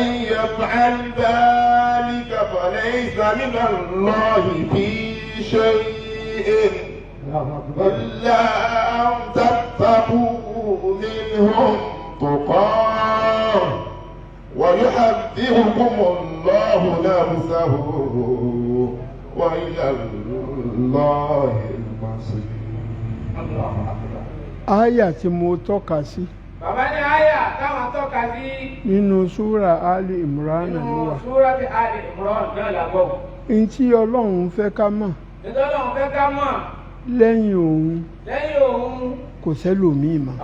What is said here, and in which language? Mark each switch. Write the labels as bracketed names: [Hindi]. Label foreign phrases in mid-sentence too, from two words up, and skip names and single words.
[Arabic] يفعل ذلك فليس من الله في شيء إلا أن تتقوا منهم تقاه ويحذركم الله نفسه وإلى الله المصير. [Yoruba] آية tí mo tọ́ka sí. Bàbá ní àyà táwọn tọ́ka sí. Nínú súra Ali Imran ló wà. Nínú súra ti Ali Imran náà làbọ̀. Ntí Ọlọ́run fẹ́ ká mọ̀. Ntí Ọlọ́run fẹ́ ká mọ̀. Lẹ́yìn òun. Lẹ́yìn òun. Kò sẹ́lòmíì mọ́.